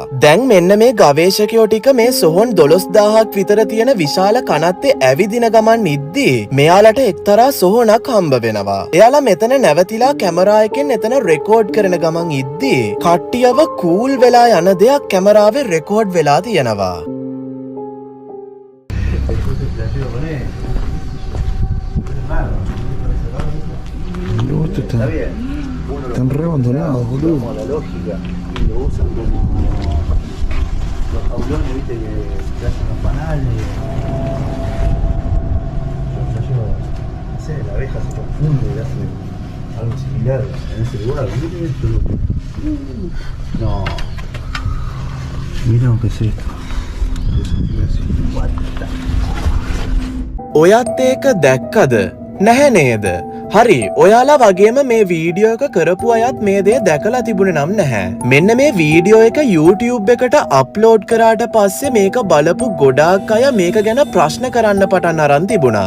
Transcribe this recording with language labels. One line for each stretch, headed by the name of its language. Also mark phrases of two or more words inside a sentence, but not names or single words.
Sinhala: දැන් මෙන්න මේ ගවේෂකයෝ ටික මේ සොහොන් 12000ක් විතර තියෙන විශාල කනත්තේ ඇවිදින ගමන් ඉද්දී මෙයාලට එක්තරා සොහොනක් හම්බ වෙනවා. එයාලා මෙතන නැවතිලා කැමරා එකෙන් එතන රෙකෝඩ් කරන ගමන් ඉද්දී කට්ටියව කූල් වෙලා යන දෙයක් කැමරාවේ රෙකෝඩ් වෙලා තියෙනවා.
Spanish: Están re abandonados, boludo. La lógica, y lo usan como los jaulones, viste, que hacen los panales. Yo, no sé, la abeja se confunde y hace algo similar en ese lugar. Miren esto, no. Miren lo que es esto.
Sinhala: ඔයත් ඒක දැක්කද? නැහැ නේද? හරි, ඔයාලා වගේම මේ වීඩියෝ එක කරපු අයත් මේ දේ දැකලා තිබුණේ නම් නැහැ. මෙන්න මේ වීඩියෝ එක YouTube එකට අප්ලෝඩ් කරාට පස්සේ මේක බලපු ගොඩාක් අය මේක ගැන ප්‍රශ්න කරන්න පටන් අරන් තිබුණා.